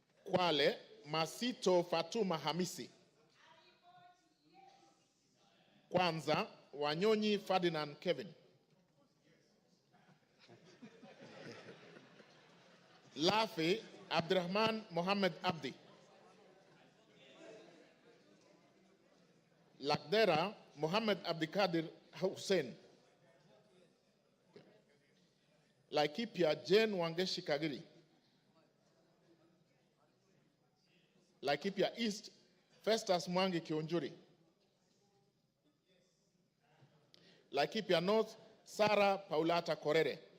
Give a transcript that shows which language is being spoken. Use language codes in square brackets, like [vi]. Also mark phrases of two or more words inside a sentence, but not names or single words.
[sw] Kwale Masito Fatuma Hamisi. Kwanza Wanyonyi Ferdinand Kevin. Lafi Abdurrahman Mohammed Abdi. Lakdera Mohammed Abdikadir Hussein. Laikipia Jane Wangeshi Kagiri. Laikipia East Festus Mwangi Kiunjuri. Laikipia North Sarah Paulata Korere.